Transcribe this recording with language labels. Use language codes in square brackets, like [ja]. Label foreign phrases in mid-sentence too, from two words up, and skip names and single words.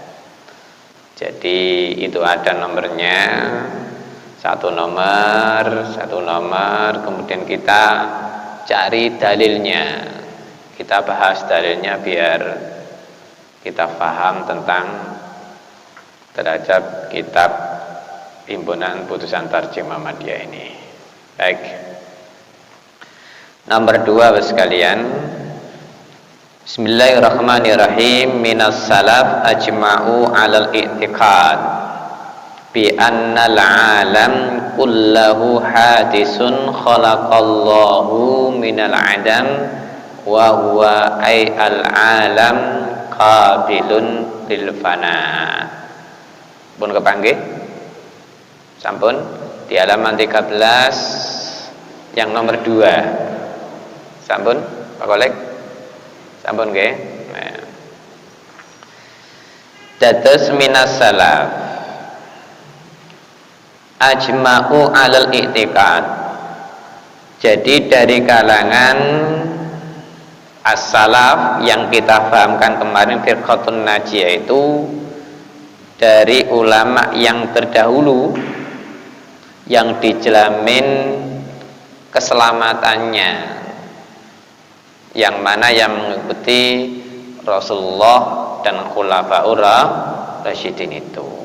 [id] Jadi itu ada nomornya, satu nomor, kemudian kita cari dalilnya, kita bahas dalilnya biar kita paham tentang terhadap kitab Himpunan Putusan Tarjih Muhammadiyah ini. Baik, nomor 2 sekalian. Bismillahirrahmanirrahim. [ar] من السلف أجمعوا على الاعتقاد بأن العالم كله حادث خلقه الله من العدم وهو أي العالم قابل للفناء. [jv] Pun kepanggih sampun [id] di halaman 13 yang nomor 2. [jv] Sampun Pak Kolek? Sampun nggih. [ar] Dados من السلف أجمعوا على الاعتقاد. [id] Jadi dari kalangan as-salaf yang kita fahamkan kemarin [ar] فرقة ناجية [id] itu dari ulama yang terdahulu yang dijamin keselamatannya, yang mana yang mengikuti Rasulullah dan [ar] خلفاء الراشدين [id] itu.